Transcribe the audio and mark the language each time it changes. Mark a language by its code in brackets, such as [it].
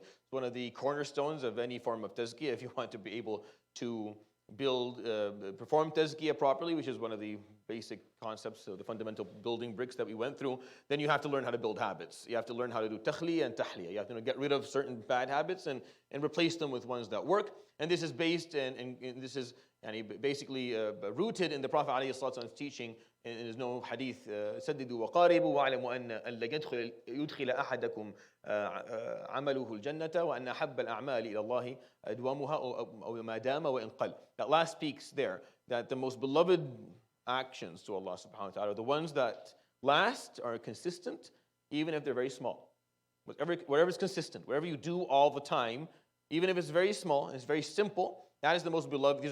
[en] It's one of the cornerstones of any form of tazkiyah if you want to be able to perform tazkiyah properly, which is one of the basic concepts, so the fundamental building bricks that we went through. Then you have to learn how to build habits. You have to learn how to do takhliya and tahliya. You have to get rid of certain bad habits and replace them with ones that work. And this is based and this is basically rooted in the Prophet ﷺ's teaching. And there's no hadith. [ar] سددوا وقاربوا واعلموا أن لن يدخل أحدكم عمله الجنة وأن أحب الأعمال إلى الله أدومها أو ما دام وإن قل. [en] That last speaks there that the most beloved actions to Allah subhanahu wa ta'ala are the ones that last, are consistent, even if they're very small. Whatever is consistent, whatever you do all the time, even if it's very small and it's very simple, that is the most beloved.